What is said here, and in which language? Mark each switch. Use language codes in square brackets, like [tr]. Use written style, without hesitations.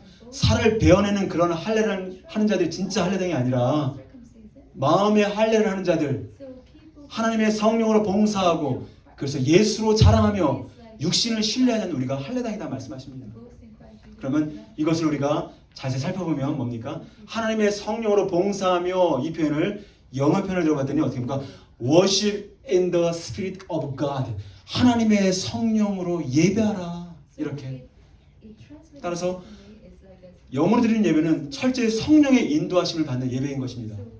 [ko] 살을 베어내는 그런 할례를 하는 자들이 진짜 할례당이 아니라 마음의 할례를 하는 자들, 하나님의 성령으로 봉사하고 그래서 예수로 자랑하며 육신을 신뢰하지 않는 우리가 할례당이다 말씀하십니다. 그러면 이것을 우리가 자세히 살펴보면 뭡니까? 하나님의 성령으로 봉사하며 이 표현을 영어 표현을 들어봤더니 어떻게 합니까? [en] Worship in the Spirit of God. [ko] 하나님의 성령으로 예배하라. 이렇게. 따라서 영으로 드리는 예배는 철저히 성령의 인도하심을 받는 예배인 것입니다.